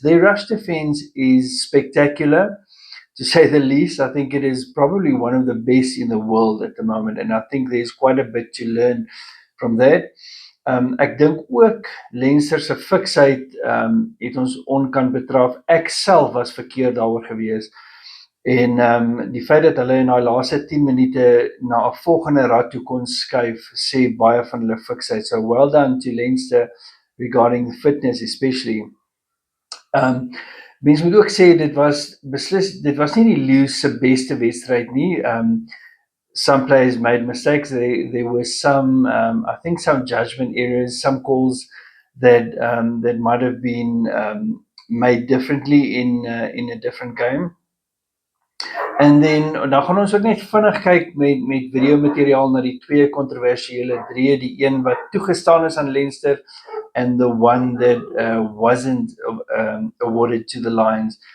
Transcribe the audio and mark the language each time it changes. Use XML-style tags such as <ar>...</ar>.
<en>Their rush defense is spectacular, to say the least. I think it is probably one of the best in the world at the moment, and I think there's quite a bit to learn from that.</en> <af>Ek dink ook Leinster se fiksheid het ons onkant betraf. Ek self was verkeerd daaroor gewees. En die feit dat hulle in daai laaste 10 minute na 'n volgende rad toe kon skuif, sê baie van hulle fiksheid.</af> <en>So well done to Leinster regarding fitness especially.</en> <af>Mens moet ook sê dit was nie die Lions se beste wedstryd nie.</af> <en>Some players made mistakes. There were some, I think, some judgment errors, some calls that might have been made differently in a different game. And then</en> <af>dan gaan ons ook net vinnig kyk met video materiaal na die twee kontroversiële drieë, die een wat toegestaan is aan Leinster</af> <en>and the one that wasn't awarded to the Lions.</en>